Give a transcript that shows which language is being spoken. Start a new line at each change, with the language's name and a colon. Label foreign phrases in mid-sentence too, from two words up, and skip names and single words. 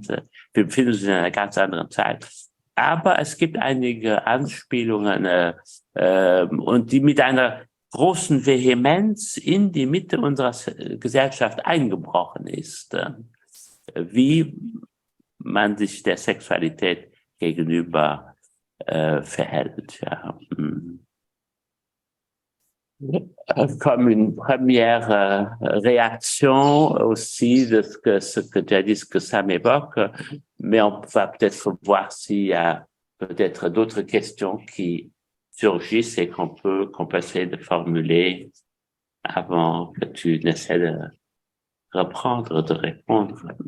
German: Wir befinden uns in einer ganz anderen Zeit. Aber es gibt einige Anspielungen und die mit einer großen Vehemenz in die Mitte unserer Gesellschaft eingebrochen ist, wie man sich der Sexualität gegenüber verhält. Ja.
French: Comme une première réaction aussi de ce que tu as dit, ce que ça m'évoque, mais on va peut-être voir s'il y a peut-être d'autres questions qui surgissent et qu'on peut essayer de formuler avant que tu n'essaies de reprendre, de répondre.